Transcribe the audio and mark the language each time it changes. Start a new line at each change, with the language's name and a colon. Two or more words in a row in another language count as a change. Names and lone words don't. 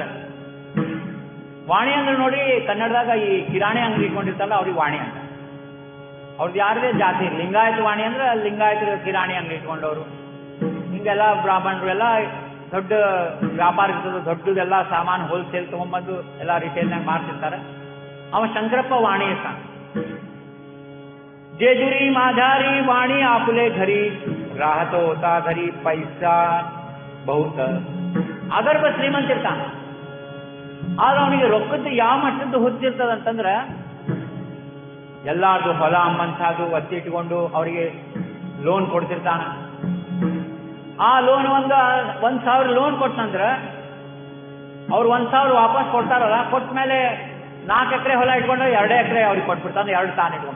Kannada: ವಾಣಿ ಅಂದ್ರೆ ನೋಡಿ, ಕನ್ನಡದಾಗ ಈ ಕಿರಾಣಿ ಅಂಗಡಿ ಇಟ್ಕೊಂಡಿರ್ತಾರಲ್ಲ ಅವ್ರಿಗೆ ವಾಣಿ ಅಂತ. ಅವ್ರದ್ದು ಯಾರದೇ ಜಾತಿ, ಲಿಂಗಾಯತ ವಾಣಿ ಅಂದ್ರೆ ಲಿಂಗಾಯತರ ಕಿರಾಣಿ ಅಂಗಡಿ ಇಟ್ಕೊಂಡವ್ರು. ಹಿಂಗೆಲ್ಲ ಬ್ರಾಹ್ಮಣರು ಎಲ್ಲ ದೊಡ್ಡ ವ್ಯಾಪಾರ ಇರ್ತದೆ, ದೊಡ್ಡದೆಲ್ಲ ಸಾಮಾನು ಹೋಲ್ಸೇಲ್ ತಗೊಂಡ್ಬಂದು ಎಲ್ಲ ರಿಟೇಲ್ನಾಗ ಮಾರ್ತಿರ್ತಾರೆ. ಅವ ಶಂಕರಪ್ಪ ವಾಣಿ ಇರ್ತಾನ.
Marathi: जेजुरी माझारी वाणी आपले घरी राहत होता घरी पैसा बहुत.
Kannada: ಅದರ್ಬ ಶ್ರೀಮಂತ ಇರ್ತಾನ, ಆದ್ರೆ ಅವನಿಗೆ ರೊಕ್ಕದ್ದು ಯಾವ ಮಟ್ಟದ್ದು ಹೊತ್ತಿರ್ತದಂತಂದ್ರ ಎಲ್ಲಾರ್ದು ಹೊಲ ಅಮ್ಮಂಥದ್ದು ಒತ್ತಿ ಇಟ್ಕೊಂಡು ಅವರಿಗೆ ಲೋನ್ ಕೊಡ್ತಿರ್ತಾನ. ಆ ಲೋನ್ 1,000 ಲೋನ್ ಕೊಟ್ಟಂದ್ರ ಅವ್ರು 1,000 ವಾಪಸ್ ಕೊಡ್ತಾರಲ್ಲ, ಕೊಟ್ಟ ಮೇಲೆ 4 ಎಕರೆ ಹೊಲ ಇಟ್ಕೊಂಡ್ರೆ 2 ಎಕರೆ ಅವ್ರಿಗೆ ಕೊಟ್ಬಿಡ್ತಾನೆ, 2 ತಾನು ಇಟ್ಕೊಂಡು.